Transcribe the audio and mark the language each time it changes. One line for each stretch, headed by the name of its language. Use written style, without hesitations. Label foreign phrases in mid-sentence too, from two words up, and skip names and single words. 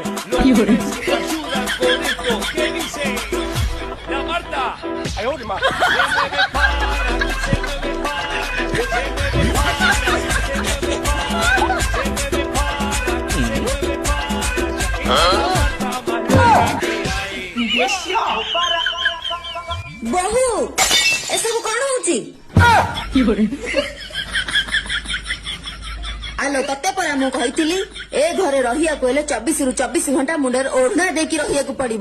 Spanish: Los lunes ayudan con esto que dice la Marta. Ay, oye, ma. Se mueve para, se mueve para, se mueve para, se mueve para, se mueve para, se mueve para.
Odia: ବହୁ ଏସବୁ କଣ ହଉଛି? ଆଲୋ ତତେ ପରା ମୁଁ କହିଥିଲି ଏ ଘରେ ରହିବାକୁ ହେଲେ 24 ରୁ 24 ଘଣ୍ଟା ମୁଣ୍ଡରେ ଓଢଣା ଦେଇକି ରହିବାକୁ ପଡିବ।